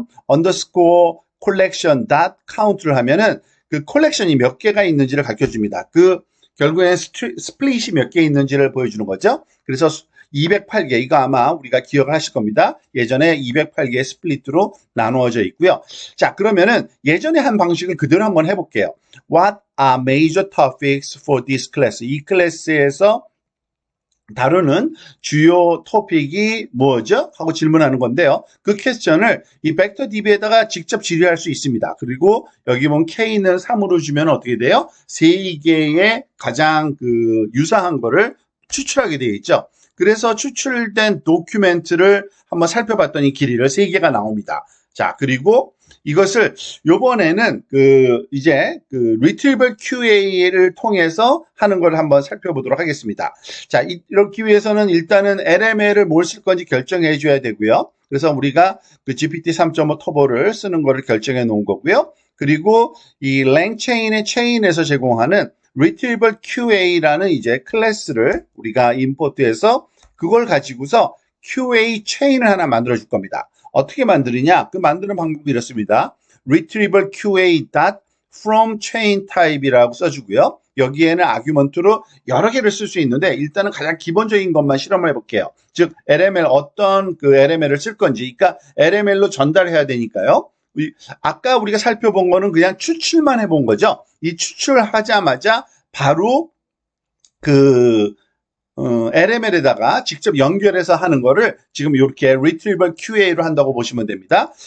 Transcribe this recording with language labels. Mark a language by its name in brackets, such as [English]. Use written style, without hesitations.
[Korean] underscore collection count를 하면은 그 콜렉션이 몇 개가 있는지를 가르쳐 줍니다. 그 결국엔 스플릿이 몇 개 있는지를 보여주는 거죠. 그래서 208개 이거 아마 우리가 기억을 하실 겁니다. 예전에 208개의 스플릿으로 나누어져 있고요. 자, 그러면은 예전에 한 방식을 그대로 한번 해볼게요. [English] What are major topics for this class? [Korean] 이 클래스에서 다루는 주요 토픽이 뭐죠? 하고 질문하는 건데요. 그 퀘스천을 이 벡터 DB에다가 직접 질의할 수 있습니다. 그리고 여기 보면 K는 3으로 주면 어떻게 돼요? 3개의 가장 그 유사한 거를 추출하게 되어 있죠. 그래서 추출된 도큐멘트를 한번 살펴봤더니 길이를 3개가 나옵니다. 자, 그리고 이것을 요번에는 그 이제 그 retrieval QA를 통해서 하는 걸 한번 살펴보도록 하겠습니다. 자, 이렇게 위해서는 일단은 LML을 뭘 쓸 건지 결정해 줘야 되고요. 그래서 우리가 그 GPT 3.5 터보를 쓰는 거를 결정해 놓은 거고요. 그리고 이 랭체인의 체인에서 제공하는 retrieval QA라는 이제 클래스를 우리가 임포트해서 그걸 가지고서 QA 체인을 하나 만들어 줄 겁니다. 어떻게 만드느냐? 그 만드는 방법이 이렇습니다. retrieval QA from chain type이라고 써주고요. 여기에는 아규먼트로 여러 개를 쓸 수 있는데 일단은 가장 기본적인 것만 실험을 해볼게요. 즉 LML 어떤 그 LML을 쓸 건지, 그러니까 LML로 전달해야 되니까요. 아까 우리가 살펴본 거는 그냥 추출만 해본 거죠. 이 추출하자마자 바로 그 LML에다가 직접 연결해서 하는 거를 지금 이렇게 Retrieval QA로 한다고 보시면 됩니다.